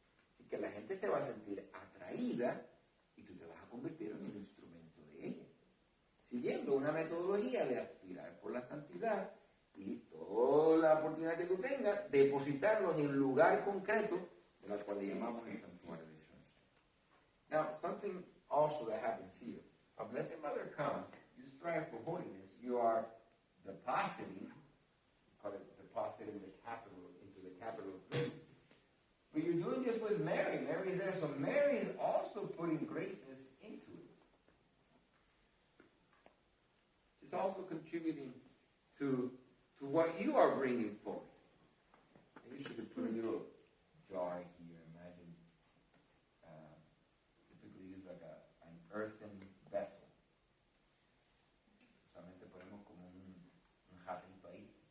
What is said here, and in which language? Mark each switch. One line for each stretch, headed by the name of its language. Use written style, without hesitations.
Spanish: Así que la gente se va a sentir atraída y tú te vas a convertir en un instrumento de ella, siguiendo una metodología de aspirar por la santidad y toda la oportunidad que tú tengas, depositarlo en un lugar concreto de la cual le llamamos el santuario de Schoenstatt.
English: Now, something also that happens here. A Blessed Mother comes, you strive for holiness, you are depositing the capital into the capital of grace. But you're doing this with Mary. Mary is there, so Mary is also putting graces into it. She's also contributing to what you are bringing forth. And you should put a little jar here. Imagine, typically use like an earthen vessel.
Spanish: Solamente ponemos como un jarrito ahí.